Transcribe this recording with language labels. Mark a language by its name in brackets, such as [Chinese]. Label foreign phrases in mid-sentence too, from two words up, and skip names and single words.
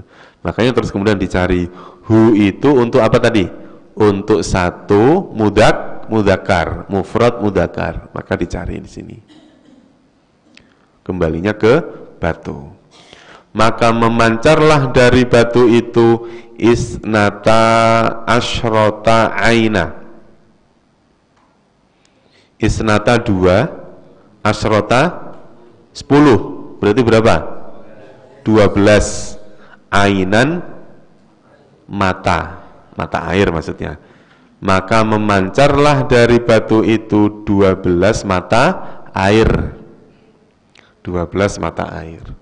[Indonesian] Makanya terus kemudian dicari hu itu untuk apa tadi? Untuk satu mudzakkar, [Arabic] مفرد مذكر. [Indonesian] Maka dicari di sini. Kembalinya ke batu. Maka memancarlah dari batu itu [Arabic] اثنتا عشرة عينا. اثنتا 2، عشرة 10. [Indonesian] Berarti berapa? 12. Ainan mata air maksudnya. Maka memancarlah dari batu itu 12 mata air. 12 mata air.